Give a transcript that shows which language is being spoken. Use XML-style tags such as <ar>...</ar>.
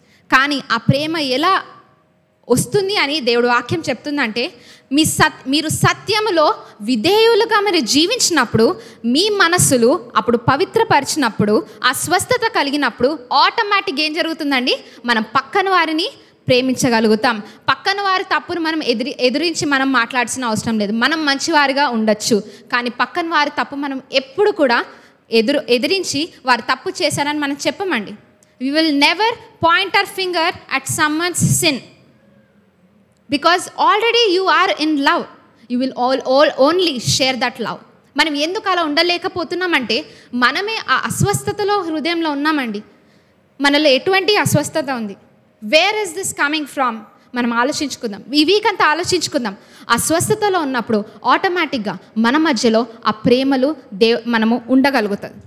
<te>కానీ ఆ ప్రేమ ఎలా వస్తుంది అని దేవుడు వాక్యం చెప్తుందంటే, మీరు సత్యములో విధేయులుగా మీరు జీవించినప్పుడు, మీ మనస్సులు అప్పుడు పవిత్రపరిచినప్పుడు, ఆ స్వస్థత కలిగినప్పుడు ఆటోమేటిక్గా ఏం జరుగుతుందండి? మనం పక్కన వారిని ప్రేమించగలుగుతాం. పక్కన వారి తప్పును మనం ఎదిరించి మనం మాట్లాడాల్సిన అవసరం లేదు. మనం మంచివారిగా ఉండొచ్చు, కానీ పక్కన వారి తప్పు మనం ఎప్పుడు కూడా ఎదిరించి వారు తప్పు చేశారని మనం చెప్పమండి.</te> <en>We will never point our finger at someone's sin, because already you are in love. You will all only share that love.</en> <te>మనం ఎందుకు అలా ఉండలేకపోతున్నామంటే మనమే ఆ అస్వస్థతలో హృదయంలో ఉన్నామండి. మనలో ఎటువంటి అస్వస్థత ఉంది?</te> <en>Where is this coming from?</en> <te>మనం ఆలోచించుకుందాం. ఈ వీక్ అంతా ఆలోచించుకుందాం. అస్వస్థతలో ఉన్నప్పుడు ఆటోమేటిక్గా మన మధ్యలో ఆ ప్రేమలు మనము ఉండగలుగుతుంది.</te>